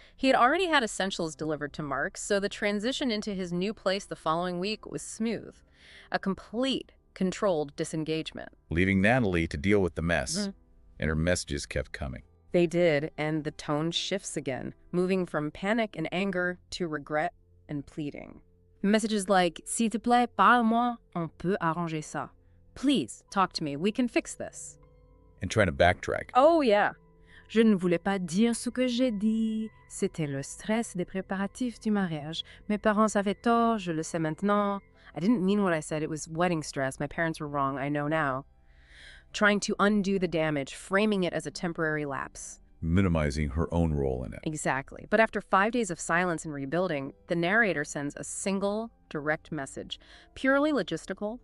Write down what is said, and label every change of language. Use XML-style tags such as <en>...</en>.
<en>He had already had essentials delivered to Mark, so the transition into his new place the following week was smooth. A complete, controlled disengagement. Leaving Nathalie to deal with the mess. And her messages kept coming. They did, and the tone shifts again, moving from panic and anger to regret and pleading. Messages like,</en> <fr>S'il te plaît, parle-moi, on peut arranger ça.</fr> <en>Please, talk to me, we can fix this. And trying to backtrack. Oh, yeah.</en> <fr>Je ne voulais pas dire ce que j'ai dit. C'était le stress des préparatifs du mariage. Mes parents avaient tort, je le sais maintenant.</fr> <en>I didn't mean what I said, it was wedding stress. My parents were wrong, I know now. Trying to undo the damage, framing it as a temporary lapse. Minimizing her own role in it. Exactly. But after 5 days of silence and rebuilding, the narrator sends a single, direct message. Purely logistical.</en>